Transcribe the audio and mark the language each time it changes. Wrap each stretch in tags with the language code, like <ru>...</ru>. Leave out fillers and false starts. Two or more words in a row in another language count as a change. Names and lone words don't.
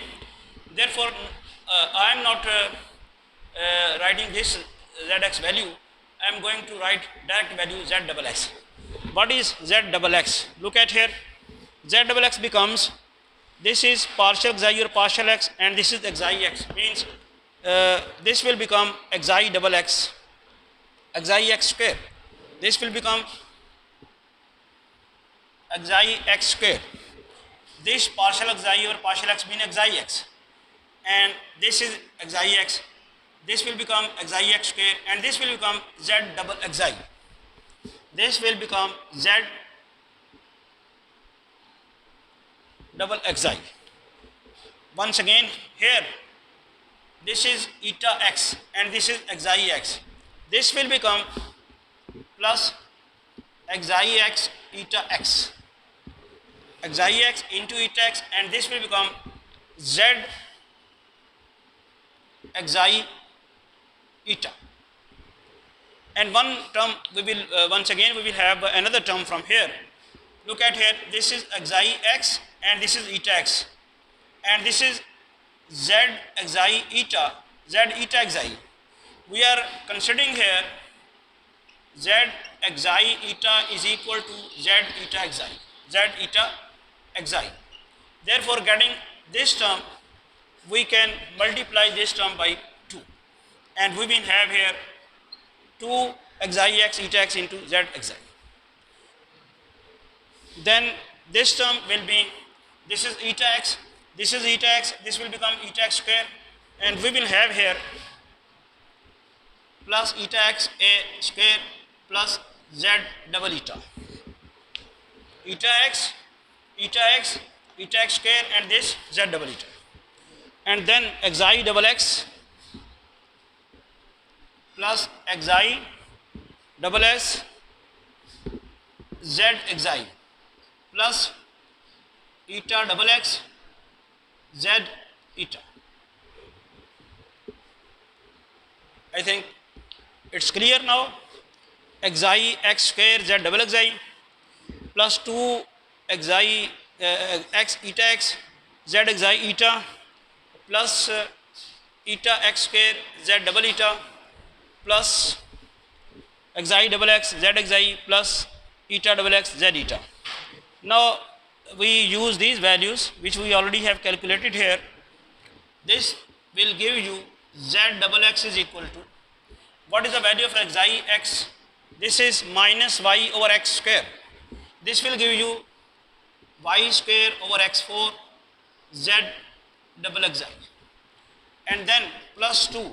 <en>Therefore, I am not writing this zx value. I am going to write direct value z double x. What is z double x? Look at here. Z double x becomes, this is partial xi or partial x, and this is xi x. Means this will become xi double x, xi x square. This will become xi x square. This partial xi or partial x means xi x, and this is xi x. This will become xi x square, and this will become z double xi. This will become z double xi. Once again, here this is eta x and this is xi x. This will become plus xi x eta x, xi x into eta x, and this will become z xi eta. And one term we will once again we will have another term from here. Look at here, this is xi x and this is eta x, and this is z xi eta, z eta xi. We are considering here z xi eta is equal to z eta xi, z eta xi. Therefore, getting this term, we can multiply this term by 2, and we will have here 2 xi x eta x into z xi. Then this term will be, this is eta x, this is eta x, this will become eta x square, and we will have here plus eta x a square plus z double eta. Eta x, eta x, eta x square, and this z double eta. And then xi double x plus xi double s z xi plus eta double x z eta. I think it's clear now. Xi x square z double xi plus 2 xi x eta x z xi eta plus eta x square z double eta plus xi double x z xi plus eta double x z eta. Now we use these values which we already have calculated here. This will give you z double x is equal to, what is the value of xi x? This is minus y over x square. This will give you y square over x4 z double xi, and then plus 2.</en>